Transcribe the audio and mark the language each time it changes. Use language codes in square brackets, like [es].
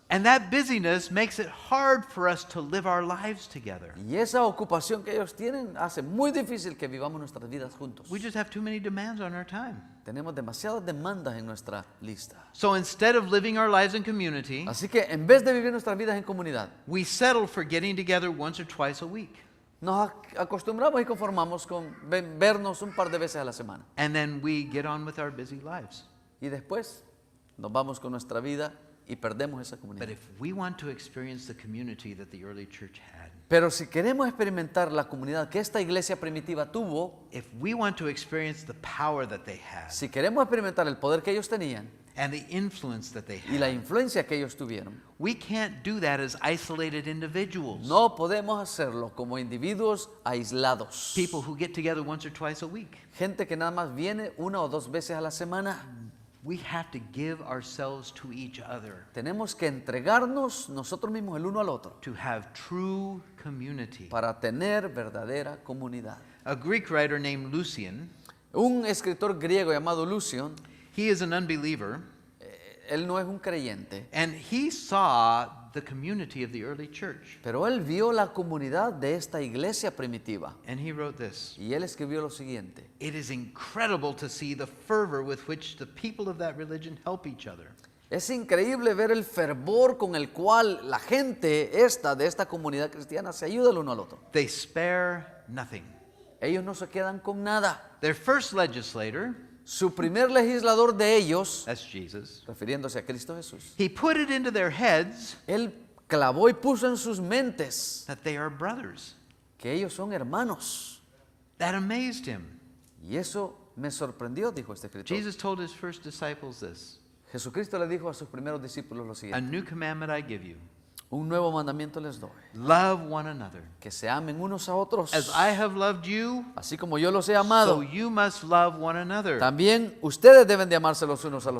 [en] And that busyness makes it hard for us to live our lives together. [es] Y esa ocupación que ellos tienen hace muy difícil que vivamos nuestras vidas juntos. [en] We just have too many demands on our time. [es] Tenemos demasiadas demandas en nuestra lista. [en] So instead of living our lives in community, [es] Así que en vez de vivir nuestras vidas en comunidad, [en] we settle for getting together once or twice a week. [es] nos acostumbramos y conformamos con vernos un par de veces a la semana. [en] And then we get on with our busy lives. [es] Y después nos vamos con nuestra vida y perdemos esa [en] But [es] comunidad. [en] if we want to experience the community that the early church had, [es] Pero si queremos experimentar la comunidad que esta iglesia primitiva tuvo, [en] if we want to experience the power that they had [es] si queremos experimentar el poder que ellos tenían [en] and the influence that they [es] y la [en] had, [es] influencia que ellos tuvieron, [en] we can't do that as isolated individuals. [es] no podemos hacerlo como individuos aislados. [en] People who get together once or twice a week. [es] Gente que nada más viene una o dos veces a la semana. [en] We have to give ourselves to each other [es] Tenemos que entregarnos nosotros mismos el uno al otro [en] to have true community. [es] para tener verdadera comunidad. [en] A Greek writer named Lucian, [es] Un escritor griego llamado Lucian, [en] he is an unbeliever, [es] él no es un creyente, [en] and he saw the community of the early church. [es] pero él vio la comunidad de esta iglesia primitiva [en] And he wrote this: [es] y él escribió lo siguiente: [en] "It is incredible to see the fervor with which the people of that religion help each other. [es] es increíble ver el fervor con el cual la gente de esta comunidad cristiana se ayuda el uno al otro. [en] They spare nothing." [es] Ellos no se quedan con nada. [en] Their first legislator, [es] Su primer legislador de ellos, [en] that's Jesus, [es] refiriéndose a Cristo Jesús, [en] he put it into their heads [es] él clavó y puso en sus mentes [en] that they are brothers. [es] que ellos son hermanos. [en] That amazed him. [es] Y eso me sorprendió, dijo este escritor. [en] Jesus told his first disciples this: [es] Jesucristo le dijo a sus primeros discípulos lo [en] "A [es] siguiente: [en] new commandment I give you, [es] un nuevo mandamiento les doy, [en] love one another. [es] que se amen unos a otros, [en] As I have loved you, [es] así como yo los he [en] so [es] amado. [en] you must love one another. [es] También ustedes deben de amarse los unos a los